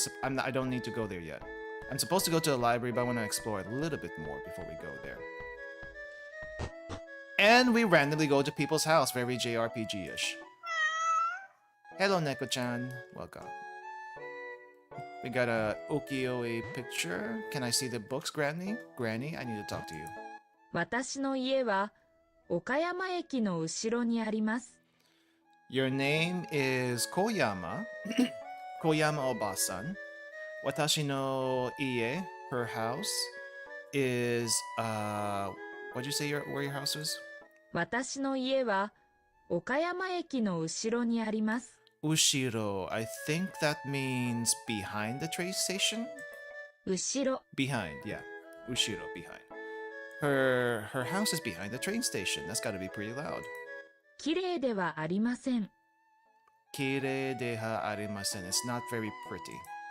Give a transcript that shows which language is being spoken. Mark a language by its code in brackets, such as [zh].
[en] I don't need to go there yet. I'm supposed to go to the library, but I want to explore a little bit more before we go there. And we randomly go to people's house, very JRPG-ish. Hello, Neko-chan. Welcome. We got a ukiyo-e picture. Can I see the books, Granny? Granny, I need to talk to you. [ja] 私の家は岡山駅の後ろにあります。 [en] Your name is Koyama. Koyama Obasan. [ja] Watashi no ie, [en] her house, is what'd you say where your house is? [ja] 私の家は岡山駅の後ろにあります。 Ushiro. [en] I think that means behind the train station? [ja] 後ろ [en] Behind, yeah. Ushiro, behind. Her house is behind the train station. That's gotta be pretty loud. [ja] 綺麗ではありません。 Kirei deha arimasen. [en] It's not very pretty.